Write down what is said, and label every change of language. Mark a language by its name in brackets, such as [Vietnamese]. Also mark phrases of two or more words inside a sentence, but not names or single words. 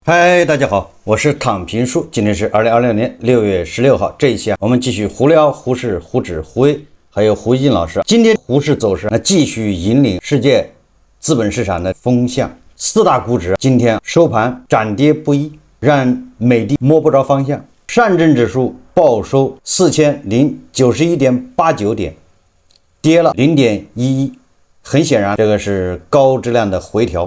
[Chinese] 嗨，大家好，我是躺平叔，今天是2026年6月16号。这一期我们继续胡聊胡适、胡指、胡威，還有胡一金老師。今天胡適走勢繼續引領世界資本市場的風向，四大股指今天收盤漲跌不一，讓美的摸不着方向。上證指數報收4091.89點，跌了0.11，很顯然這個是高質量的回調。